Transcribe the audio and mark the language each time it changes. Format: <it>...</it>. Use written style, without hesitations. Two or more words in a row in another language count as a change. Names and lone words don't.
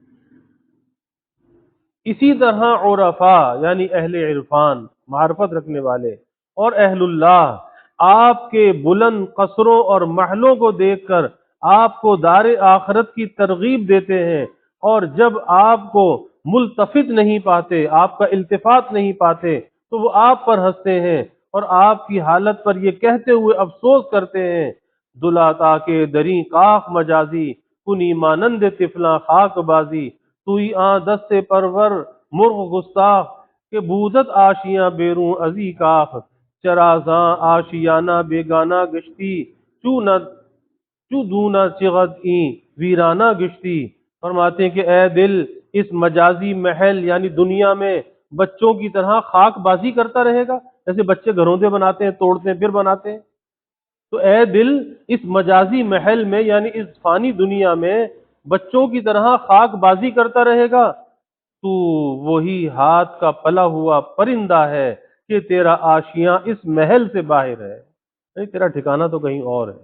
<ur>اسی طرح عرفاء یعنی اہل عرفان، معرفت رکھنے والے، اور اہل اللہ آپ کے بلند قصروں اور محلوں کو دیکھ کر آپ کو دار آخرت کی ترغیب دیتے ہیں، اور جب آپ کو ملتفت نہیں پاتے، آپ کا التفات نہیں پاتے، تو وہ آپ پر ہنستے ہیں اور آپ کی حالت پر یہ کہتے ہوئے افسوس کرتے ہیں،</ur> <fa>دلاتا کے دری کاخ مجازی، کنی مانند طفلاں خاک بازی، توئی دست سے پرور مرغ گستاخ کہ بودت آشیاں بیروں ازی کاخ، چرازاں آشیانہ بیگانہ گشتی، چو دونا چغد این ویرانہ گشتی۔</fa> <ur>فرماتے ہیں کہ اے دل اس مجازی محل یعنی دنیا میں بچوں کی طرح خاک بازی کرتا رہے گا، جیسے بچے گھروندے بناتے ہیں، توڑتے ہیں پھر بناتے ہیں، تو اے دل اس مجازی محل میں یعنی اس فانی دنیا میں بچوں کی طرح خاک بازی کرتا رہے گا، تو وہی ہاتھ کا پلا ہوا پرندہ ہے کہ تیرا آشیاں اس محل سے باہر ہے، نہیں تیرا ٹھکانہ تو کہیں اور ہے۔</ur>